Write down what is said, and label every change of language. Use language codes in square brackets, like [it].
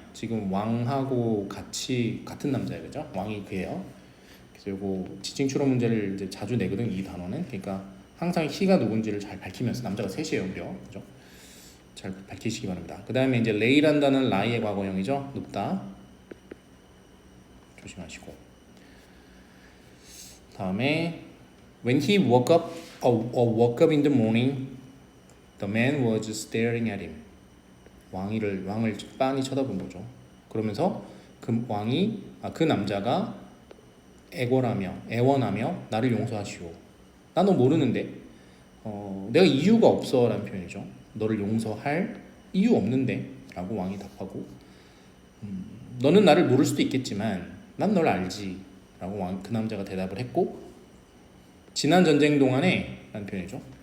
[ko] 지금 왕하고 같은 남자예요, 그죠? 왕이 그예요. 그래서 요거 지칭 추론 문제를 이제 자주 내거든, 이 단어는. 그러니까 항상 he가 누군지를 잘 밝히면서, 남자가 셋이에요, 무려, 그죠? 잘 밝히시기 바랍니다. 그 다음에 이제 lay란다는 lie의 과거형이죠. 눕다. 조심하시고. [en] 다음에 when he woke up in the morning, the man was staring at him. [ko] 왕을 빤히 쳐다본 거죠. 그러면서 그 남자가 애원하며 나를 용서하시오. 나 너 모르는데 내가 이유가 없어라는 표현이죠. 너를 용서할 이유 없는데 라고 왕이 답하고 너는 나를 모를 수도 있겠지만 난 널 알지 라고 그 남자가 대답을 했고 지난 전쟁 동안에 라는 표현이죠.